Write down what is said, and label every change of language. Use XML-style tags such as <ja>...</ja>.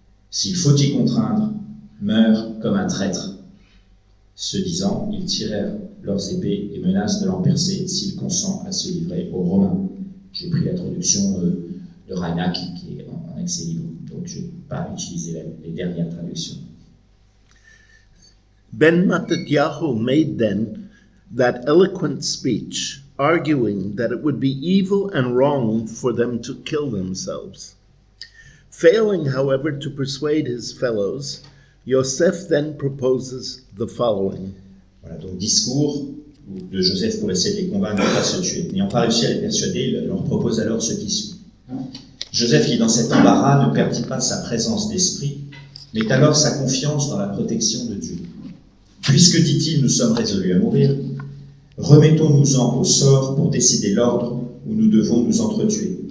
<fr>S'il faut y contraindre, meurs comme un traître. Ce disant, ils tirèrent leurs épées et menacent de l'en percer s'il consent à se livrer aux Romains. J'ai pris la traduction de Reinach qui est en accès libre, donc je ne vais pas utiliser les dernières traductions.</fr> <en>Ben Mattatyahu made then that eloquent speech, arguing that it would be evil and wrong for them to kill themselves. Failing, however, to persuade his fellows, Joseph then proposes the following.</en> <fr>Voilà, donc discours de Joseph pour essayer de les convaincre de ne pas se tuer. N'ayant pas réussi à les persuader, il leur propose alors ce qui suit. Joseph, qui dans cet embarras ne perdit pas sa présence d'esprit, met alors sa confiance dans la protection de Dieu. Puisque, dit-il, nous sommes résolus à mourir, remettons-nous-en au sort pour décider l'ordre où nous devons nous entretuer.</fr>